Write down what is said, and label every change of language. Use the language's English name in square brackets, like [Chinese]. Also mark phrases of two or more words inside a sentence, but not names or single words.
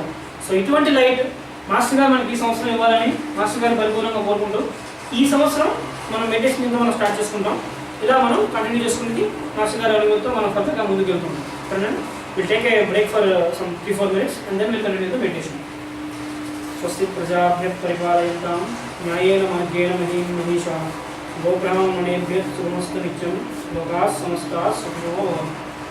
[Telugu] సో ఇటువంటి [English] light master [Telugu] గారు మనకి ఈ సంవత్సరం ఇవ్వాలని మాస్టర్ గారిని పరిపూర్ణంగా కోరుకుంటూ ఈ సంవత్సరం మనం మెడిటేషన్ ఇంకా మనం స్టార్ట్ చేసుకుంటాం. ఇలా మనం కంటిన్యూ చేసుకుని మాస్టర్ గారి అనుమతితో మనం ఫర్దర్గా ముందుకు వెళ్తున్నాం. [English] friend will take a break for some 3-4 minutes and then will continue the meditation. [Sanskrit] స్వస్తి ప్రజాభ్య పరిపాలయంతాం న్యాయేన మార్గేణ మహీం మహిషాః గోబ్రాహ్మణేభ్యః శుభమస్తు నిత్యం లోకాః సమస్తాః సుఖినో భవంతు.